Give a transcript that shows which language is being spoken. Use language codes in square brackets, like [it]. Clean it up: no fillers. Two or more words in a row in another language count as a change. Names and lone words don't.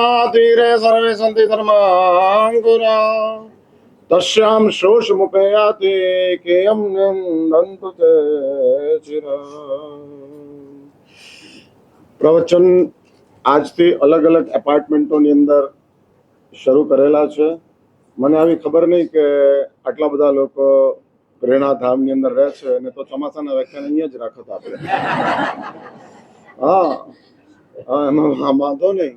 [sa] तीरे सर्वे सन्ति धर्माङ्कुरा तस्यां शोषमुखे याति केयं नन्दन्तु ते चिरम्। [gu] પ્રવચન આજથી અલગ અલગ એપાર્ટમેન્ટોની અંદર શરૂ કરેલા છે. મને આવી ખબર નહીં કે આટલા બધા લોકો પ્રેરણાધામની અંદર રહે છે, અને તો ચોમાસાના વ્યાખ્યાન અહીંયા જ રાખત આપણે. હા હા, એમાં વાંધો નહીં.